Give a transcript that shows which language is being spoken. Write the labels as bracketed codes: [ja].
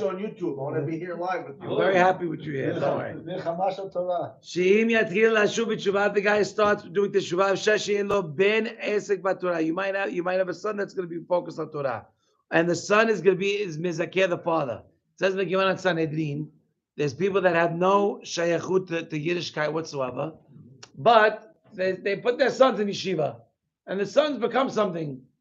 [en] watch you on YouTube. I want to be here live with you. I'm very happy with you here. Don't worry. [he] Milchama shel Torah. שאם יתחיל לשוב בתשובה, [en] the guy starts doing [he] תשובה, אפשר שיהיה לו בן עסק בתורה. [en] You might have a son that's going to be focused on Torah. And the son is going to be is mizakeh the father. It says in the Gemara Sanhedrin, there's people that have no shayachut to Yiddishkeit whatsoever, but they put their sons in yeshiva, and the sons become something.